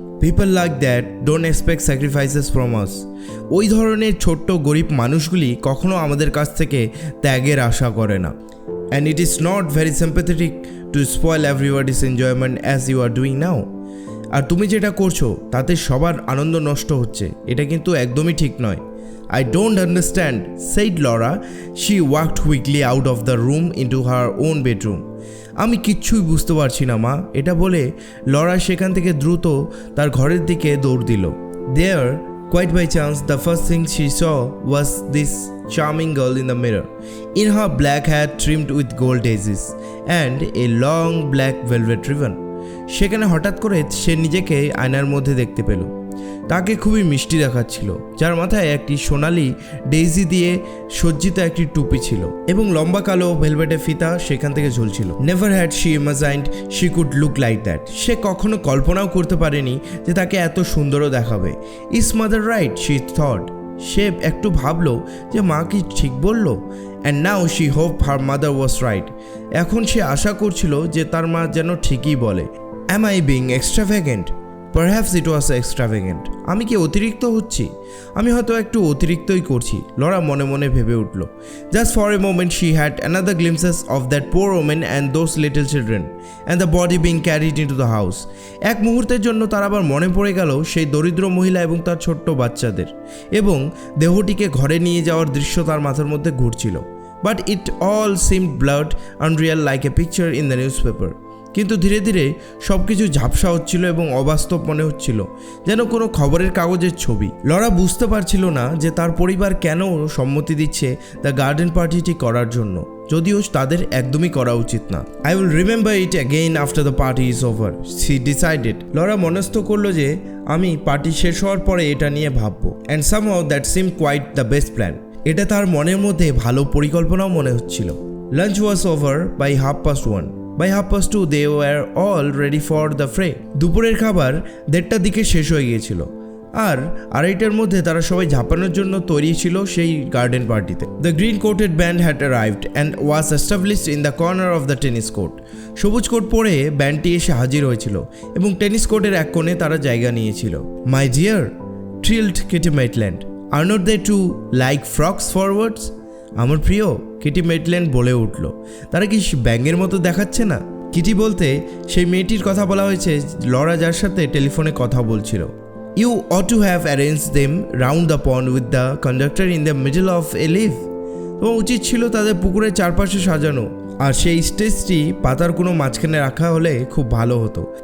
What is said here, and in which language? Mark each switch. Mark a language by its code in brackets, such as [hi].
[en] People like that don't expect sacrifices from us. [bn] ওই ধরনের ছোট্ট গরিব মানুষগুলি কখনো আমাদের কাছ থেকে ত্যাগের আশা করে না। [en] And it is not very sympathetic to spoil everybody's enjoyment as you are doing now. [bn] আর তুমি যেটা করছো তাতে সবার আনন্দ নষ্ট হচ্ছে, এটা কিন্তু একদমই ঠিক নয়। [en] I don't understand, said Laura. She walked quickly out of the room into her own bedroom. [bn] আমি কিচ্ছুই বুঝতে পারছি না মা, এটা বলে লরা সেখান থেকে দ্রুত তার ঘরের দিকে দৌড় দিল। [en] There, quite by chance, the first thing she saw was this charming girl in the mirror, in her black hair trimmed with gold daisies and a long black velvet ribbon. [bn] সেখানে হঠাৎ করে সে নিজেকে আয়নার মধ্যে দেখতে পেল। তাকে খুবই মিষ্টি দেখাচ্ছিল, যার মাথায় একটি সোনালি ডেইজি দিয়ে সজ্জিত একটি টুপি ছিল এবং লম্বা কালো ভেলভেটে ফিতা সেখান থেকে ঝুলছিল। [en] Never had she imagined she could look like that. [bn] সে কখনো কল্পনাও করতে পারেনি যে তাকে এত সুন্দরও দেখাবে। [en] Is mother right, she thought. [bn] সে একটু ভাবলো যে মা কি ঠিক বলল। [en] And now she hope her mother was right. [bn] এখন সে আশা করছিল যে তার মা যেন ঠিকই বলে। [en] Am I being extravagant? Perhaps it was extravagant. [bn] আমি কি অতিরিক্ত হচ্ছি? আমি হয়তো একটু অতিরিক্তই করছি, লরা মনে মনে ভেবে উঠল। [en] Just for a moment she had another glimpses of that poor woman and those little children and the body being carried into the house. [bn] এক মুহূর্তের জন্য তার আবার মনে পড়ে গেল সেই দরিদ্র মহিলা এবং তার ছোট্ট বাচ্চাদের, এবং দেহটিকে ঘরে নিয়ে যাওয়ার দৃশ্য তার মাথার মধ্যে ঘুরছিল। [en] But it all seemed blurred, unreal, like a picture in the newspaper. [bn] কিন্তু ধীরে ধীরে সব কিছু ঝাপসা হচ্ছিল এবং অবাস্তব মনে হচ্ছিল, যেন কোনো খবরের কাগজের ছবি। লরা বুঝতে পারছিল না যে তার পরিবার কেন সম্মতি দিচ্ছে দ্য গার্ডেন পার্টিটি করার জন্য, যদিও তাদের একদমই করা উচিত না। [en] I will remember it again after the party is over, she decided. [bn] Laura মনস্থ করলো যে আমি পার্টি শেষ হওয়ার পরে এটা নিয়ে ভাববো। [en] And somehow that seem quite the best plan. [bn] এটা তার মনের মধ্যে ভালো পরিকল্পনাও মনে হচ্ছিল। [en] Lunch was over by 1:30. By 2:30 they were all ready for the fray. [bn] দুপুরের খাবার 1:30টার দিকে শেষ হয়ে গিয়েছিল, আর 2:30টার মধ্যে তারা সবাই ঝাঁপানোর জন্য তৈরি ছিল সেই গার্ডেন পার্টিতে। [en] The green coated band had arrived and was established in the corner of the tennis court. [bn] সবুজ কোট পরে ব্যান্ডটি এসে হাজির হয়েছিল এবং টেনিস কোর্টের এক কোণে তারা জায়গা নিয়েছিল। [en] My dear, trilled Kitty Maitland, are not they too like frogs forwards? [bn] আমার প্রিয়, কিটি মেটল্যান্ড বলে উঠল। তারা কি ব্যাঙের মতো দেখাচ্ছে না? কিটি বলতে সেই মেয়েটির কথা বলা হয়েছে লরা যার সাথে টেলিফোনে কথা বলছিল। [en] You ought to have arrange them round the pond with the conductor in the middle of a leaf. [bn] তোমার উচিত ছিল তাদের পুকুরের চারপাশে সাজানো, আর সেই স্টেজটি পাতার কোনো মাঝখানে রাখা হলে খুব ভালো হতো।